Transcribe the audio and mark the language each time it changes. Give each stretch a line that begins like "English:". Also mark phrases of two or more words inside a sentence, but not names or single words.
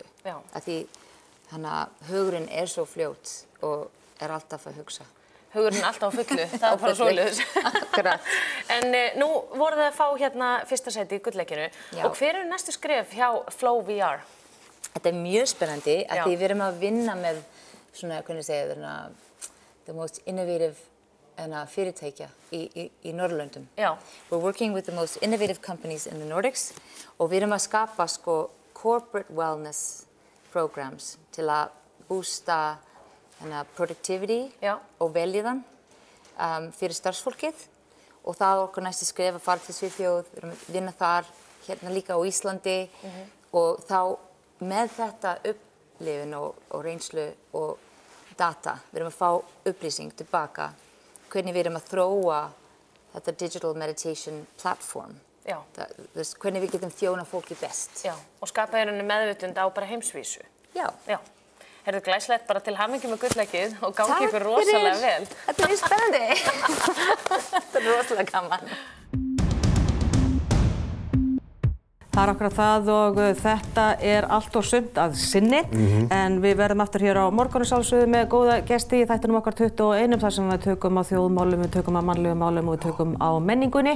Icelandic: Af því hugurinn svo fljótt og alltaf að hugsa. Hugurinn alltaf á fullu, það bara svoleiðis. Akkurat. En nú voruð þið að fá hérna fyrsta sæti í gullleikinu og hver næstu skref hjá Flow VR? Þetta mjög spennandi að því við erum að vinna með svona, hvernig segja það,
English: the most innovative
Icelandic: fyrirtækja í Norðurlöndum.
English: We're working with the most innovative companies in the Nordics
Icelandic: og við erum að skapa
English: corporate wellness
Icelandic: programs til að boosta productivity og velíðan fyrir starfsfólkið og það okkur næstu skref að fara til Svíþjóð, við erum að vinna þar, hérna líka á Íslandi og þá með þetta upplifun og reynslu og data, við erum að fá upplýsing tilbaka hvernig við erum að þróa þetta
English: digital meditation platform.
Icelandic: Hvernig við getum þjóna fólki best. Og skapa meðvitund á bara heimsvísu. Já. Heyrðu, glæsilegt bara til hamingju með gullleikið og gangi ykkur rosalega vel. Þetta spennandi. Þetta rosalega gaman. Það akkurat það og þetta allt og sumt að sinni en við verðum aftur hér á morgunum sjálfsögðu með góða gesti í þættinum okkar 21 þar sem við tökum á þjóðmálum, við tökum á mannlegum málum og við tökum á menningunni.